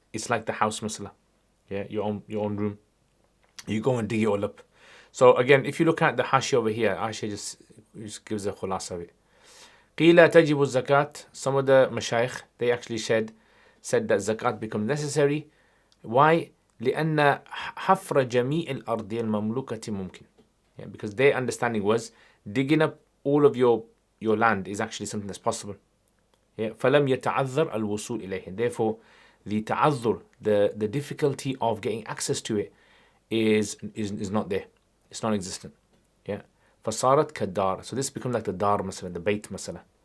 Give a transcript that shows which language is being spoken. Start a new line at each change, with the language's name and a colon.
English: It's like the house masala, yeah, your own room. You go and dig it all up. So again, if you look at the hashi over here, hashi just gives a khulasa of it.
Arabic: قيل تجب الزكاة.
English: Some of the mashayikh, they actually said that zakat becomes necessary. Why?
Arabic: لأن حفر جميع الأرض المملوكة ممكن.
English: Yeah, because their understanding was digging up all of your land is actually something that's possible.
Arabic: Yeah. فلم يتعذر الوصول إليه.
English: Therefore, the ta'azzur, the difficulty of getting access to it is not there. It's non-existent. Yeah.
Arabic: فصارت كالدار.
English: So this becomes like the dar masala, the bayt masala.